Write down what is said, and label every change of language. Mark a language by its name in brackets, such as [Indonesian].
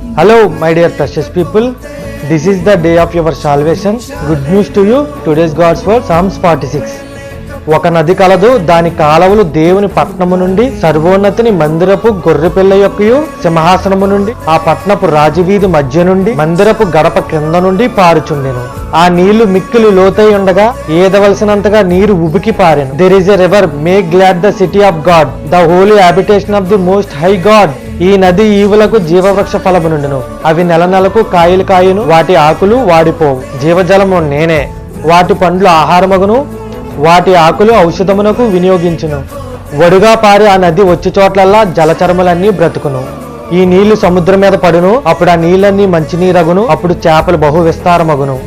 [English] Hello, my dear precious people. This is the day of your salvation. Good news to you. Today's God's word, Psalms 46. [Telugu] ఒక నది కలదు, దాని కాలవలు దేవుని పట్టణము నుండి సర్వోన్నతిని మందిరపు గొర్రెపిల్ల యొక్కయు సింహాసనము నుండి ఆ పట్టణపు రాజవీధి మధ్య నుండి మందిరపు గడప క్రింద నుండి పారుచుండెను. ఆ నీళ్లు మిక్కిలి లోతై ఉండగా ఏదవలసినంతగా నీరు ఉబికి పారెను. [English] There is a river, make glad the city of God, the holy habitation of the most high God. [Telugu] ఈ నది ఈవులకు జీవవృక్ష ఫలము నుండును. అవి నెల నెలకు కాయలు కాయును, వాటి ఆకులు వాడిపోవు. జీవజలము నేనే, వాటి పండ్లు ఆహారమగును, వాటి ఆకులు ఔషధమునకు వినియోగించును. వడుగా పారి ఆ నది వచ్చి చోట్లల్లా జలచరములన్నీ బ్రతుకును. ఈ నీళ్లు సముద్రం మీద పడును, అప్పుడు ఆ నీళ్ళన్నీ మంచినీరగును, అప్పుడు చేపలు బహు విస్తారమగును.